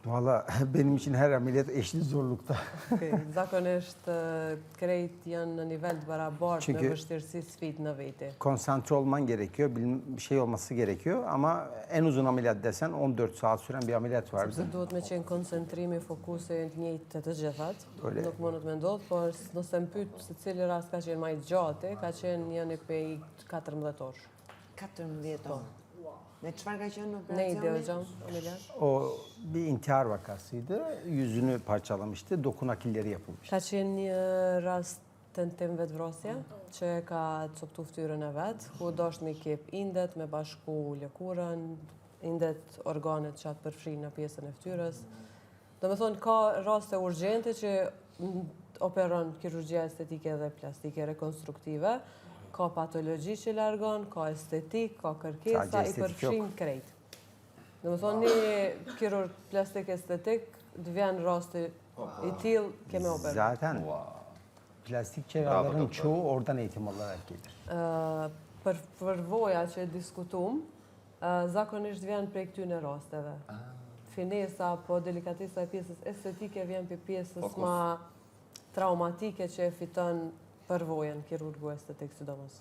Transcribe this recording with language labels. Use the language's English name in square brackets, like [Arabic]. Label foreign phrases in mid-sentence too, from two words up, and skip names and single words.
[Turkish] Valla benim için her ameliyat eşli zorlukta. [Albanian] Zakonisht krejt janë në nivel të barabartë me vështirësi sfidë në veti. [Turkish] Konsantre olman gerekiyor, bir şey olması gerekiyor ama en uzun ameliyat desen 14 saat süren bir ameliyat vardı. [Albanian] Sepse duhet me qenë koncentrimi, fokusi të njëjtë të gjithat. Nuk mundet me ndodhë, por nëse më pyet se cili rast ka qenë më i gjatë, ka qenë një pej 14 orë. 14 orë. Ve çfarë ka qenë [Turkish] Neydi [Albanian] operasyoni? [Turkish] hocam ameliyat? O bir intihar vakasıydı. Yüzünü parçalamıştı. Dokunakilleri yapılmış. [Albanian] Ka qenë një rast tentim vetvrasje që e ka coptu fytyrën e vet, ku dosht me kep indet, me bashku lëkurën, indet organet që atë përfshin në pjesën e fytyrës. Do me thonë, ka raste urgjente që operon kirurgjia estetike dhe plastike rekonstruktive, ka patologji që largon, ka estetik, ka kërkesa, i përfshin krejt. Do me thonë, një kirurg plastik estetik, të vjen rasti i tillë keme operu. [Turkish] Zaten plastik cerrahların çoğu oradan eğitim alarak gelir. [Albanian] Për përvoja që diskutum, zakonisht vjen prej këtyne rasteve. Finesa, po delikatesa e pjesës estetike vjen për pjesës ma traumatike që e fiton përvojën kirurgu estetik sidomos.